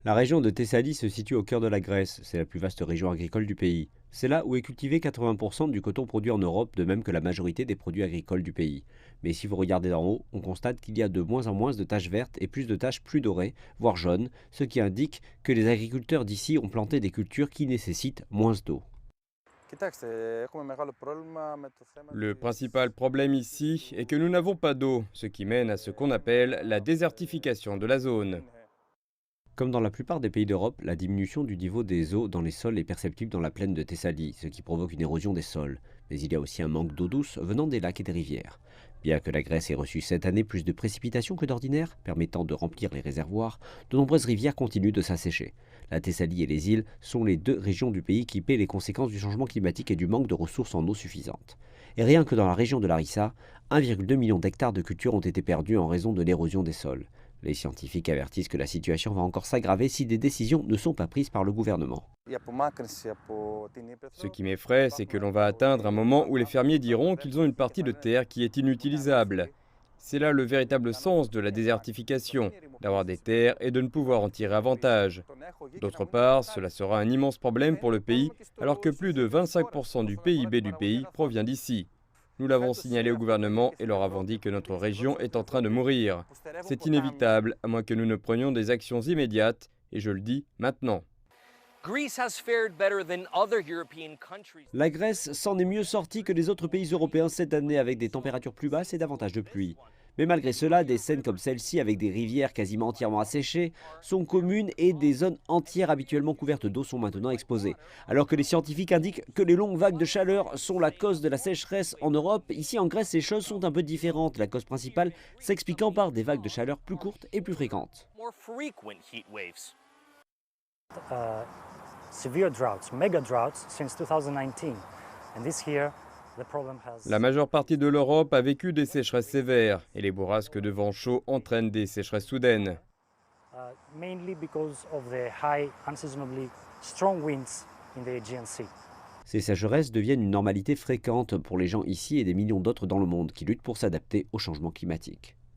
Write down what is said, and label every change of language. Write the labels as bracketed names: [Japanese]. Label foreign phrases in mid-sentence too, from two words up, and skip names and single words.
[French] La région de Thessalie se situe au cœur de la Grèce, c'est la plus vaste région agricole du pays. C'est là où est cultivé 80% du coton produit en Europe, de même que la majorité des produits agricoles du pays. Mais si vous regardez d'en haut, on constate qu'il y a de moins en moins de taches vertes et plus de taches plus dorées, voire jaunes, ce qui indique que les agriculteurs d'ici ont planté des cultures qui nécessitent moins d'eau. [Greek] Κοιτάξτε, έχουμε μεγάλο πρόβλημα με το θέμα [French] Le [Greek] της... [French] principal problème ici est que nous n'avons pas d'eau, ce qui mène à ce qu'on appelle la désertification de la zone. Comme dans la plupart des pays d'Europe, la diminution du niveau des eaux dans les sols est perceptible dans la plaine de Thessalie, ce qui provoque une érosion des sols. Mais il y a aussi un manque d'eau douce venant des lacs et des rivières. Bien que la Grèce ait reçu cette année plus de précipitations que d'ordinaire, permettant de remplir les réservoirs, de nombreuses rivières continuent de s'assécher. La Thessalie et les îles sont les deux régions du pays qui paient les conséquences du changement climatique et du manque de ressources en eau suffisantes. Et rien que dans la région de Larissa, 1,2 million d'hectares de cultures ont été perdus en raison de l'érosion des sols. Les scientifiques avertissent que la situation va encore s'aggraver si des décisions ne sont pas prises par le gouvernement. [Greek] Η απομάκρυνση από την [French] Ce [Greek] Ήπεθρο. [French] qui m'effraie, c'est que l'on va atteindre un moment où les fermiers diront qu'ils ont une partie de terre qui est inutilisable. C'est là le véritable sens de la désertification, d'avoir des terres et de ne pouvoir en tirer avantage. D'autre part, cela sera un immense problème pour le pays, alors que plus de 25% du PIB du pays provient d'ici. Nous l'avons signalé au gouvernement et leur avons dit que notre région est en train de mourir. C'est inévitable, à moins que nous ne prenions des actions immédiates, et je le dis maintenant. [English] Greece has fared better than other European countries. [French] La Grèce s'en est mieux sortie que les autres pays européens cette année avec des températures plus basses et davantage de pluie. Mais malgré cela, des scènes comme celle-ci avec des rivières quasiment entièrement asséchées sont communes et des zones entières habituellement couvertes d'eau sont maintenant exposées. Alors que les scientifiques indiquent que les longues vagues de chaleur sont la cause de la sécheresse en Europe, ici en Grèce les choses sont un peu différentes. La cause principale s'expliquant par des vagues de chaleur plus courtes et plus fréquentes. [English] More frequent heat waves. Severe droughts, mega droughts since 2019. And this year, the problem has... [French] La majeure partie de l'Europe a vécu des sécheresses sévères, et les bourrasques de vent chaud entraînent des sécheresses soudaines. [English] mainly because of the high, unseasonably strong winds in the Aegean Sea. [French] Ces sécheresses deviennent une normalité fréquente pour les gens ici et des millions d'autres dans le monde qui luttent pour s'adapter au changement climatique.